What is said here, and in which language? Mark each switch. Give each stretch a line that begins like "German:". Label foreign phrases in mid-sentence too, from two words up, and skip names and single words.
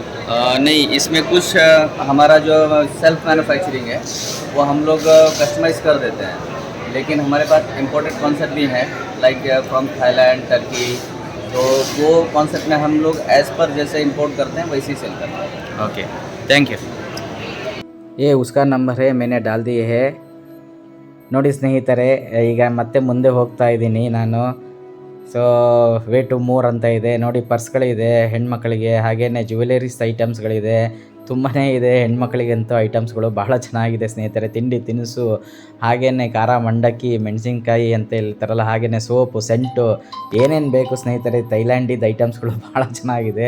Hindi: नहीं, इसमें कुछ हमारा जो
English: self manufacturing
Hindi: है वो हम लोग कस्टमाइज़ कर देते हैं, लेकिन हमारे पास
English: imported concept
Hindi: भी हैं
English: like from
Hindi: थाईलैंड, टर्की। तो वो कॉन्सेप्ट में हम लोग
English: as per
Hindi: जैसे इंपोर्ट करते हैं वैसे ही सेल करते हैं।
English: okay, thank you.
Hindi: ये उसका नंबर है, मैंने डाल दिए है.
Kannada: ನೋಡಿ ಸ್ನೇಹಿತರೆ, ಈಗ ಮತ್ತೆ ಮುಂದೆ ಹೋಗ್ತಾ ಇದ್ದೀನಿ ನಾನು. ಸೊ ವೇ ಟು ಮೂರ್ ಅಂತ ಇದೆ ನೋಡಿ. ಪರ್ಸ್ಗಳಿದೆ ಹೆಣ್ಮಕ್ಳಿಗೆ, ಹಾಗೆಯೇ ಜ್ಯುವೆಲರೀಸ್ ಐಟಮ್ಸ್ಗಳಿದೆ, ತುಂಬಾ ಇದೆ ಹೆಣ್ಮಕ್ಳಿಗಂತೂ ಐಟಮ್ಸ್ಗಳು. ಬಹಳ ಚೆನ್ನಾಗಿದೆ ಸ್ನೇಹಿತರೆ. ತಿಂಡಿ ತಿನಿಸು, ಹಾಗೆಯೇ ಖಾರ ಮಂಡಕ್ಕಿ, ಮೆಣಸಿನ್ಕಾಯಿ ಅಂತ ಹೇಳ್ತಾರಲ್ಲ, ಹಾಗೆಯೇ ಸೋಪು, ಸೆಂಟು, ಏನೇನು ಬೇಕು ಸ್ನೇಹಿತರೆ, ಥೈಲ್ಯಾಂಡಿದ್ದು ಐಟಮ್ಸ್ಗಳು ಭಾಳ ಚೆನ್ನಾಗಿದೆ.